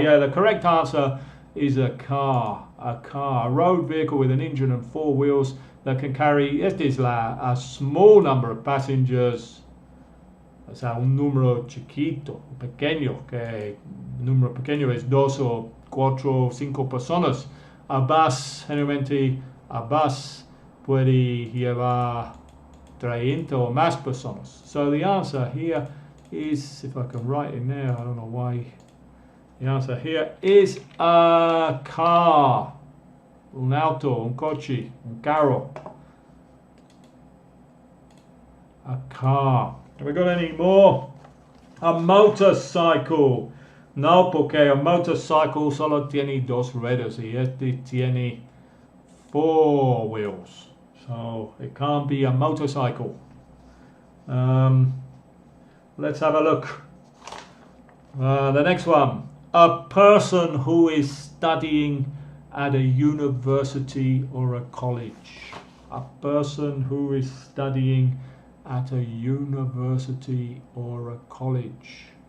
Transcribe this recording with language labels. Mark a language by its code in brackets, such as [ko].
[en] Yeah, the correct answer is a car. A car. A road vehicle with an engine and 4 wheels that can carry, a small number of passengers. [es] O sea, un número chiquito, pequeño, que el número pequeño es 2 o 4 o 5 personas. A bus, generalmente, a bus puede llevar 30 or más personas. [en] So the answer here is, if I can write in there, I don't know why. The answer here is a car. [es] Un auto, un coche, un carro. [en] A car. Have we got any more? A motorcycle. [es] No, porque a motorcycle solo tiene 2 ruedas y este tiene [en] 4 wheels. So it can't be a motorcycle. Let's have a look. The next one. A person who is studying at a university or a college. A person who is studying at a university or a college.